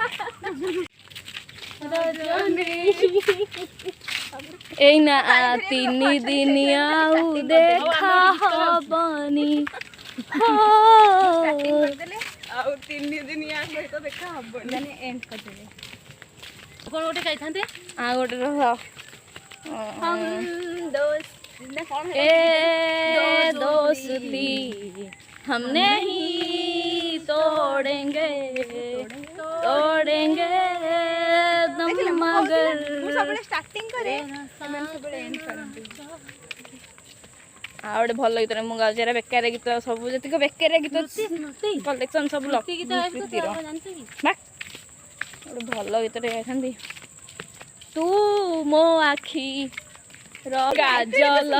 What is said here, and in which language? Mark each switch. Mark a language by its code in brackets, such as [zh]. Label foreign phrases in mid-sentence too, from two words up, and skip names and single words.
[or] ଏଇନା 3 ଦିନ ଆଉ ଦେଖା ହବନି। ଆଉ 3 ଦିନ ୟା ସହିତ ଦେଖା ହବନି ମାନେ ଏଣ୍ଡ କରିଦେବେ। କ'ଣ ଗୋଟେ ଖାଇଥାନ୍ତେ? ଆଉ ଗୋଟେ ରହ [hi] ए दोस्ती हम नहीं तोड़ेंगे तोड़ेंगे तुम मगर [or] ମୁଁ ସବୁବେଳେ ଷ୍ଟାର୍ଟିଂ କରେ ସେମାନେ ସବୁବେଳେ ଏଣ୍ଡ କରନ୍ତି। ଆଉ ଗୋଟେ ଭଲ ଗୀତରେ ମୁଁ ଗାଉଛି ଏରା ବେକାରିଆ ଗୀତ ସବୁ ଯେତିକ ବେକାରିଆ ଗୀତ କଲେକ୍ସନ୍ ସବୁ ପ୍ରୀତିର ବା ଗୋଟେ ଭଲ ଗୀତରେ ଗାଇଥାନ୍ତି। ତୁ ମୋ ଆଖି କାଜଲ